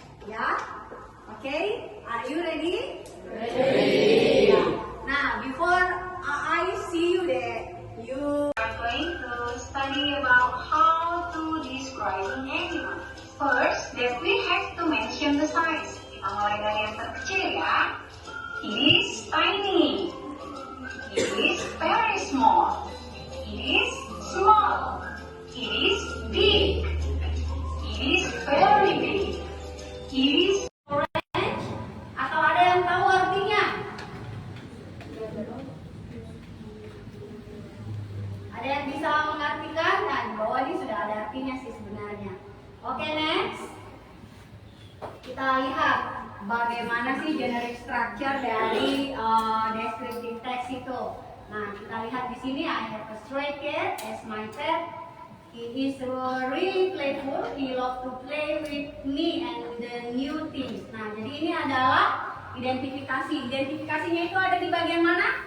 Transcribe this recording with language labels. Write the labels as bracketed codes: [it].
[en] Ya, okay? Are you ready? Ready. Now, before I see you there, you are going to study about how to describe an animal. First, that we have to mention the size. [id] Kita mulai dari yang terkecil ya. [en] It is tiny. It is very small. It is small. It is big. It is very big. It is orange. [id] Atau ada yang tahu artinya? Ada yang bisa mengartikan? Nah, di bawah ini sudah ada artinya sih sebenarnya. Oke, next. Kita lihat bagaimana sih generic structure dari descriptive text itu. Nah, kita lihat di sini, [en] I have a stray cat as my pet. He is really playful. He loves to play with me and the new things. [id] Nah, jadi ini adalah identifikasi. Identifikasinya itu ada di bagian mana?